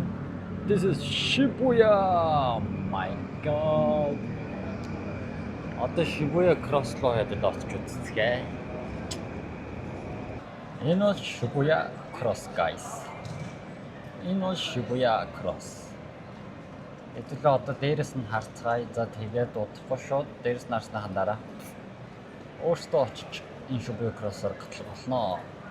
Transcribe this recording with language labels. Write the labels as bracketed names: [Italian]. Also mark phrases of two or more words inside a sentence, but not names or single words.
[English] This is Shibuya. Oh my god. [Mongolian] Одоо Shibuya Cross руу ядад орч үзцгээе. Энэ бол Shibuya Cross guys. Энэ бол Shibuya Cross. Хэдүүлээ одоо дээрээс нь харцгаая. За тэгээд удахгүй шууд дээрээс нь харсныхан дараа өөртөө очиж энэ Shibuya Cross-оор гатлах болно.